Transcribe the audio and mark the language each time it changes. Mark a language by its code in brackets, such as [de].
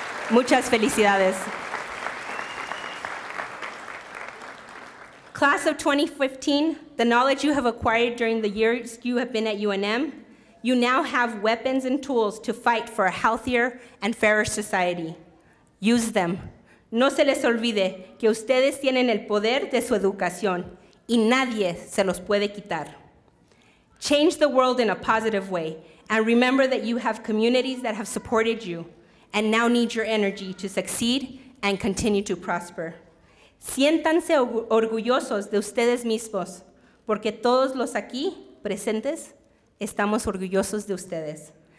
[es] Muchas felicidades. [en] Class of 2015, the knowledge you have acquired during the years you have been at UNM, you now have weapons and tools to fight for a healthier and fairer society. Use them. [es] No se les olvide que ustedes tienen el poder de su educación y nadie se los puede quitar. [en] Change the world in a positive way, and remember that you have communities that have supported you and now need your energy to succeed and continue to prosper. [es] Siéntanse orgullosos de ustedes mismos, porque todos los aquí presentes estamos orgullosos de ustedes.